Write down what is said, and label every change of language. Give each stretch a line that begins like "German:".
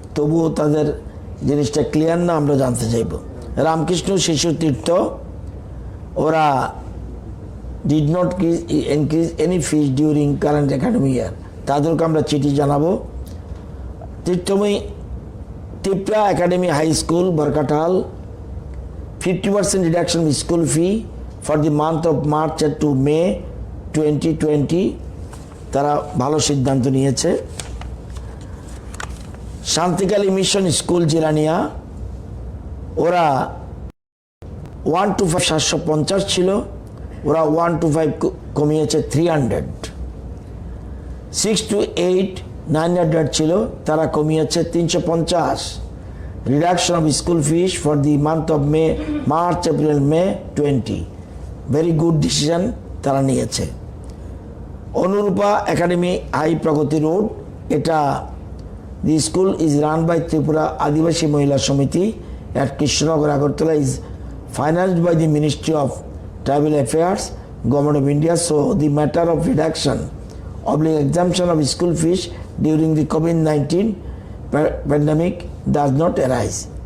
Bangla: তবুও তাদের জিনিসটা ক্লিয়ার না, আমরা জানতে চাইব।
English: Ramakrishna Shishu Tirtha,
Bangla: ওরা
English: did not increase any fees during current academic year,
Bangla: তাদেরকে আমরা চিঠি জানাবো।
English: Tirthamoyee Tripura academy high school Barkathal, 50% reduction in school fee for the month of March to May 2020,
Bangla: তারা ভালো সিদ্ধান্ত নিয়েছে। শান্তিকালী মিশন স্কুল জিরানিয়া, ওরা 1 to 5 750 ছিল, ওরা 1 to 5 কমিয়েছে 300। 6 to 8 900 ছিল, তারা কমিয়েছে 350।
English: reduction of school fees for the month of May, March April May 20, very good decision
Bangla: তারা নিয়েছে।
English: Anurupa academy high Pragati road,
Bangla: এটা
English: The school is run by Tripura Adivasi Mahila Samiti at Krishnanagar, Agartala, is financed by the Ministry of Tribal Affairs, Government of India. So the matter of reduction of the exemption of school fees during the COVID-19 pandemic does not arise.